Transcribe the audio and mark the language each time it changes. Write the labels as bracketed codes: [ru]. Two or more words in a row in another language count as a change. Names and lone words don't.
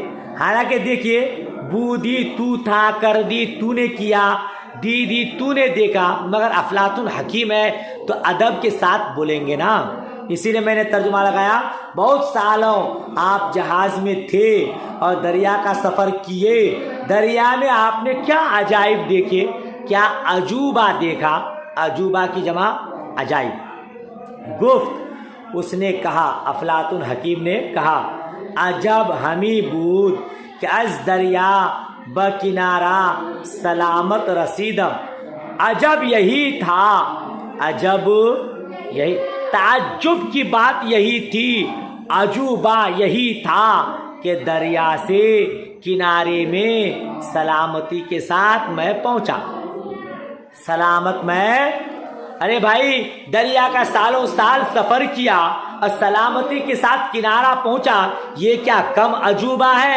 [ur] حالانکہ دیکھیے، بودی تو تھا، کر دی تو نے کیا، دی تو نے دیکھا، مگر افلاطون حکیم ہے تو ادب کے ساتھ بولیں گے نا، اسی لیے میں نے ترجمہ لگایا بہت سالوں آپ جہاز میں تھے اور دریا کا سفر کیے، دریا میں آپ نے کیا عجائب دیکھے، کیا عجوبہ دیکھا؟ عجوبہ کی جمع عجائب۔ [fa] گفت، [ur] اس نے کہا، افلاطون حکیم نے کہا [fa] عجب ہمی بود کہ از دریا بکنارہ سلامت رسیدم۔ [ur] عجب یہی تھا، عجب یہی، تعجب کی بات یہی تھی، عجوبہ یہی تھا کہ دریا سے کنارے میں سلامتی کے ساتھ میں پہنچا۔ سلامت میں، ارے بھائی دریا کا سالوں سال سفر کیا اور سلامتی کے ساتھ کنارہ پہنچا، یہ کیا کم عجوبہ ہے؟